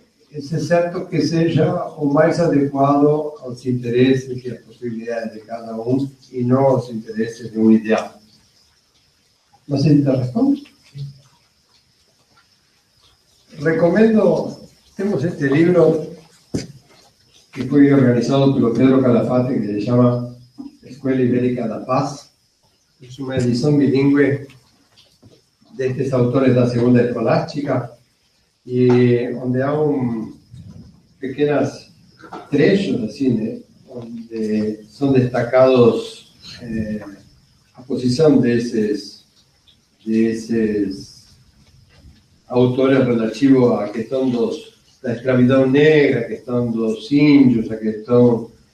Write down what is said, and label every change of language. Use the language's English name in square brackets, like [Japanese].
[Portuguese] Esse certo que seja o mais adequado aos interesses e às possibilidades de cada um e não aos interesses de um ideal. Não sei se te respondo. Recomendo, temos este livro que foi organizado pelo Pedro Calafate, que se chama [Spanish] Escuela Ibérica da Paz. Es una edición bilingüe de estos autores de la segunda escolástica, y donde hay pequeños trechos así, ¿no? Donde son destacados a posición de esos autores relativos [Portuguese] a questão da escravidão negra, a questão [Spanish] dos índios, a questão...